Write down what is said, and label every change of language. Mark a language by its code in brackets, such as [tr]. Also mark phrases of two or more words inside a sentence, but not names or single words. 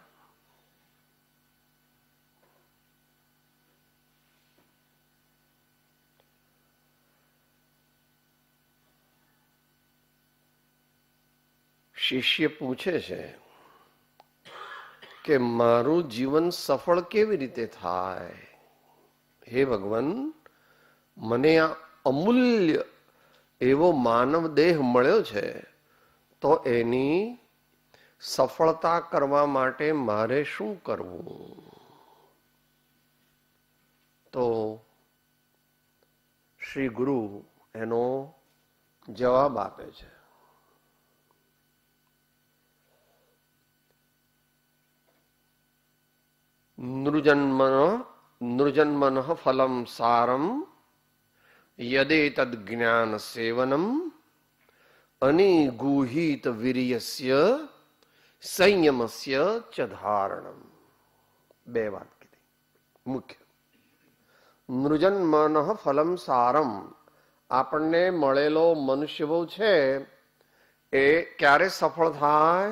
[gu] શિષ્ય પૂછે છે કે મારું જીવન સફળ કેવી રીતે થાય? હે ભગવાન, મને આ અમૂલ્ય એવો માનવ દેહ મળ્યો છે, તો એની સફળતા કરવા માટે મારે શું કરવું? તો શ્રી ગુરુ એનો જવાબ આપે છે। [sa] नृजन्मनः फलं सारं यदि तद् ज्ञान सेवनम અનિગુહિત વીર્યસ્ય સંયમસ્ય ચ ધારણમ. [gu] બે વાત કીધી મુખ્ય. [sa] નૃજન મનઃ ફલમ સારમ. [gu] આપણને મળેલો મનુષ્ય બહુ છે એ ક્યારે સફળ થાય?